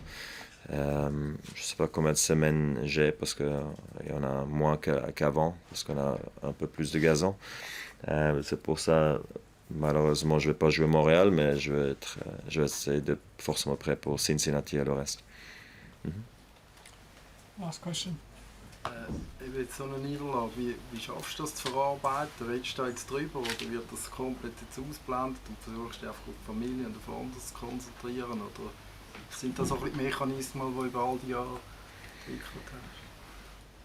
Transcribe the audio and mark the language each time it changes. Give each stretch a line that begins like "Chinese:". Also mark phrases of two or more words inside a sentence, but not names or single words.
French: Je ne sais pas combien de semaines j'ai parce qu'il y en a moins qu'avant, parce qu'on a un peu plus de gazon. C'est pour ça, malheureusement, je ne vais pas jouer Montréal, mais je vais essayer de forcément prêt pour Cincinnati et le reste.
English: Last question.
German: Eben so eine Niederlage, wie schaffst du das zu verarbeiten? Redest du da jetzt drüber oder wird das komplett jetzt ausgeblendet und versuchst du einfach auf die Familie und auf anderes zu konzentrieren? Oder sind das auch die Mechanismen, die über all die Jahre entwickelt hast?